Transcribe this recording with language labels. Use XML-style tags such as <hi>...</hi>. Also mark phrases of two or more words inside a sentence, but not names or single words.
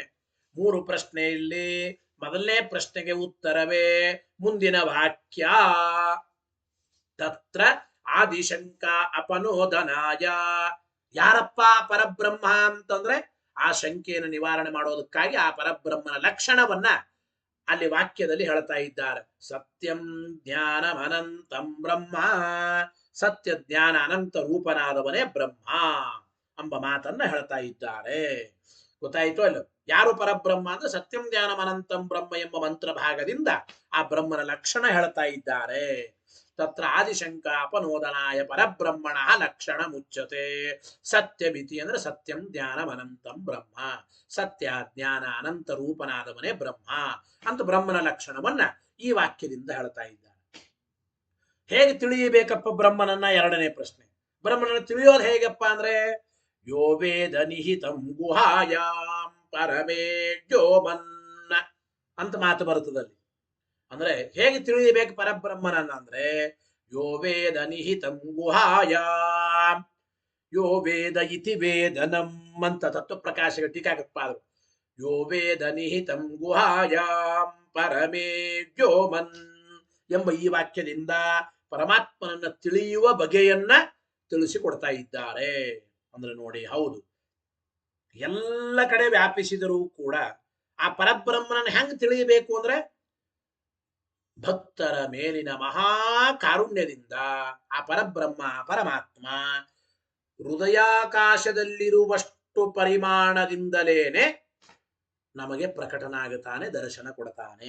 <kn>3 ಪ್ರಶ್ನೆಯಲ್ಲಿ ಮೊದಲನೇ ಪ್ರಶ್ನೆಗೆ ಉತ್ತರವೇ ಮುಂದಿನ ವಾಕ್ಯ.</kn> <sa>ತತ್ರ ಆದಿಶಂಕ ಅಪನೋದನಾಯ,</sa> <kn>ಯಾರಪ್ಪ ಪರಬ್ರಹ್ಮ ಅಂತಂದ್ರೆ ಆ ಶಂಕೆಯನ್ನು ನಿವಾರಣೆ ಮಾಡೋದಕ್ಕಾಗಿ ಆ ಪರಬ್ರಹ್ಮನ ಲಕ್ಷಣವನ್ನ ಅಲ್ಲಿ ವಾಕ್ಯದಲ್ಲಿ ಹೇಳ್ತಾ ಇದ್ದಾರೆ.</kn> <sa>ಸತ್ಯಂ ಜ್ಞಾನಂ ಅನಂತಂ ಬ್ರಹ್ಮ,</sa> <kn>ಸತ್ಯ ಜ್ಞಾನ ಅನಂತ ರೂಪನಾದವನೇ ಬ್ರಹ್ಮ ಎಂಬ ಮಾತನ್ನ ಹೇಳ್ತಾ ಇದ್ದಾರೆ. ಗೊತ್ತಾಯಿತು ಅಲ್ಲ? ಯಾರು ಪರಬ್ರಹ್ಮ ಅಂದ್ರೆ</kn> <sa>ಸತ್ಯಂ ಜ್ಞಾನಂ ಅನಂತಂ ಬ್ರಹ್ಮ</sa> <kn>ಎಂಬ ಮಂತ್ರ ಭಾಗದಿಂದ ಆ ಬ್ರಹ್ಮನ ಲಕ್ಷಣ ಹೇಳ್ತಾ ಇದ್ದಾರೆ.</kn> <sa>ತತ್ರ ಆದಿಶಂಕ ಅಪನೋದನಾಯ ಪರಬ್ರಹ್ಮಣ ಲಕ್ಷಣ ಮುಚ್ಚತೆ ಸತ್ಯಮಿತಿ ಅಂದ್ರೆ ಸತ್ಯಂ ಜ್ಞಾನಂ ಅನಂತಂ ಬ್ರಹ್ಮ,</sa> <kn>ಸತ್ಯ ಜ್ಞಾನ ಅನಂತ ರೂಪನಾದವನೇ ಬ್ರಹ್ಮ ಅಂತ ಬ್ರಹ್ಮನ ಲಕ್ಷಣವನ್ನ ಈ ವಾಕ್ಯದಿಂದ ಹೇಳ್ತಾ ಇದ್ದಾರೆ. ಹೇಗೆ ತಿಳಿಯಬೇಕಪ್ಪ ಬ್ರಹ್ಮನನ್ನ? 2ನೇ ಪ್ರಶ್ನೆ. ಬ್ರಹ್ಮನನ್ನ ತಿಳಿಯೋದು ಹೇಗಪ್ಪ ಅಂದ್ರೆ</kn> <sa>ಯೋ ವೇದ ನಿಹಿತಂ ಗುಹಾಯಾಂ ಪರಮೇ ವ್ಯೋಮನ್ನ</sa> <kn>ಅಂತ ಮಾತು ಬರುತ್ತದಲ್ಲಿ. ಅಂದ್ರೆ ಹೇಗೆ ತಿಳಿಯಬೇಕು ಪರಬ್ರಹ್ಮನನ್ನ ಅಂದ್ರೆ</kn> <sa>ಯೋ ವೇದ ನಿಹಿತಂ ಗುಹಾಯಾಂ, ಯೋ ವೇದ ಇತಿ ವೇದನಂ</sa> <kn>ಅಂತ ತತ್ವ ಪ್ರಕಾಶಕ ಟೀಕಾಕೃತ್ಪಾದರು.</kn> <sa>ಯೋ ವೇದ ನಿಹಿತಂ ಗುಹಾಯಾಂ ಪರಮೇ ವ್ಯೋಮನ್</sa> <kn>ಎಂಬ ಈ ವಾಕ್ಯದಿಂದ ಪರಮಾತ್ಮನನ್ನ ತಿಳಿಯುವ ಬಗೆಯನ್ನ ತಿಳಿಸಿಕೊಡ್ತಾ ಇದ್ದಾರೆ. ಅಂದ್ರೆ ನೋಡಿ, ಹೌದು, ಎಲ್ಲ ಕಡೆ ವ್ಯಾಪಿಸಿದರೂ ಕೂಡ ಆ ಪರಬ್ರಹ್ಮನನ್ನ ಹೆಂಗ್ ತಿಳಿಯಬೇಕು ಅಂದ್ರೆ ಭಕ್ತರ ಮೇಲಿನ ಮಹಾ ಕಾರುಣ್ಯದಿಂದ ಆ ಪರಬ್ರಹ್ಮ ಪರಮಾತ್ಮ ಹೃದಯಾಕಾಶದಲ್ಲಿರುವಷ್ಟು ಪರಿಮಾಣದಿಂದಲೇನೆ ನಮಗೆ ಪ್ರಕಟನಾಗುತ್ತಾನೆ, ದರ್ಶನ ಕೊಡ್ತಾನೆ.</kn>